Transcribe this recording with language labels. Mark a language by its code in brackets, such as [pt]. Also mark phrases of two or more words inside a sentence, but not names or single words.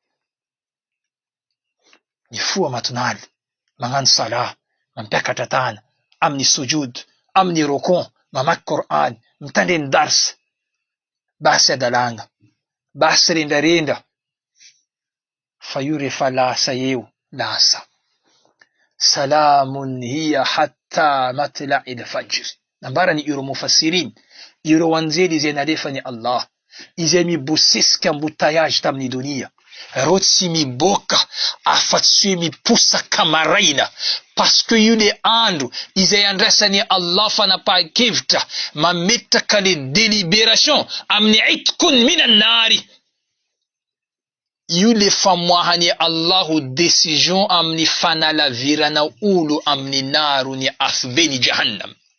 [mg] Mifoha matonaly, magnano salah, mampiakatra tana, amin'ny sujud, amin'ny rokon, mamaky Qur'an, mitandreny darsa, basy adalagna, basy rendrarendra. Fa io rehefa lasa eo, lasa. [ar] سلام هي حتى مطلع الفجر. [mg] Nambarany ireo mufassirin, ireo anjely izay nalefany Allah, izay mibosesika embouteillage tamin'ny dunia. Reo tsy miboka afa-tsy hoe miposaka maraina, [fr] parce que [mg] io le andro izay andrasany Allah fanapahan-kevitra mametraka le délibération amin'ny [ar] عتق من النار. [mg] Io le famoahany Allahu décision amin'ny fanalavirana olo amin'ny naro ny afbeny jahannam.